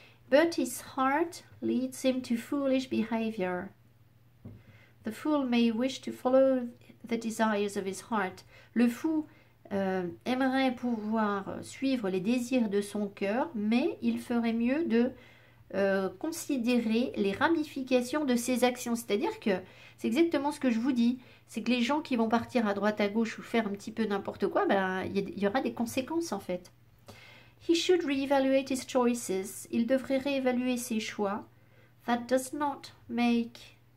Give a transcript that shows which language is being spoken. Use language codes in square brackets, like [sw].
[en] But his heart leads him to foolish behavior. The fool may wish to follow the desires of his heart. [fr] Le fou aimerait pouvoir suivre les désirs de son cœur, mais il ferait mieux de considérer les ramifications de ses actions. C'est-à-dire que c'est exactement ce que je vous dis. C'est que les gens qui vont partir à droite à gauche ou faire un petit peu n'importe quoi, ben, y aura des conséquences en fait. [en] He should reevaluate his choices. [fr] Il devrait réévaluer ses choix. [en] That does not make...